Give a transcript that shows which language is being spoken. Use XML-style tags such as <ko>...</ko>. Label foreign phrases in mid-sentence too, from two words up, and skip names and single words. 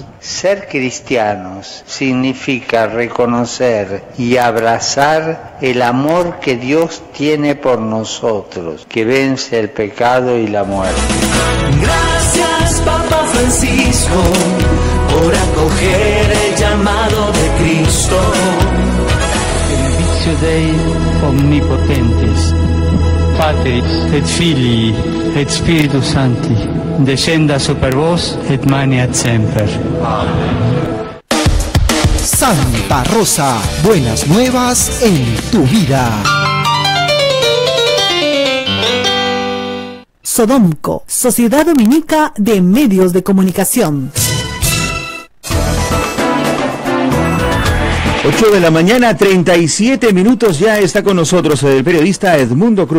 <es>Ser cristianos significa reconocer y abrazar el amor que Dios tiene por nosotros, que vence el pecado y la muerte. Gracias, Papa Francisco, por acoger el llamado de Cristo.</es> <la>Benedictio Dei omnipotentes, Patris et Filii et Spiritus Sancti, descenda super vos et maneat semper.</la> <es>Santa Rosa, buenas nuevas en tu vida. Sodomco, Sociedad Dominica de Medios de Comunicación. 8 de la mañana, 37 minutos, ya está con nosotros el periodista Edmundo Cruz.</es>